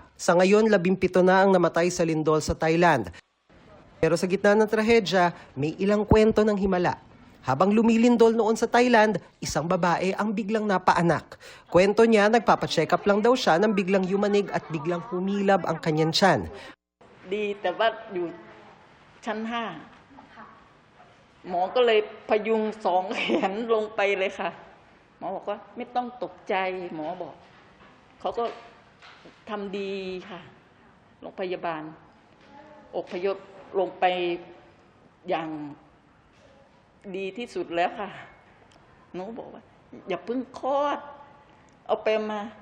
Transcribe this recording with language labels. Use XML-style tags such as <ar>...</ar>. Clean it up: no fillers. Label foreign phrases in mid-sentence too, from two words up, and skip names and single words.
<tl>Sa ngayon, 17 na ang namatay sa lindol sa Thailand. Pero sa gitna ng trahedya, may ilang kwento ng himala. Habang lumilindol noon sa Thailand, isang babae ang biglang napaanak. Kwento niya, nagpapacheck up lang daw siya nang biglang yumanig at biglang humilab ang kanyang tiyan.</tl> <th>ดีแต่ว่าอยู่ชั้น 5 หมอก็เลยพยุง2 แขนลงไปเลยค่ะหมอบอกว่าไม่ต้องตกใจหมอบอกเขาก็ทำดีค่ะโรงพยาบาลอพยพลงไปอย่างดีที่สุดแล้วค่ะหนูบอกว่าอย่าเพิ่งคลอดเอาไปมา</th>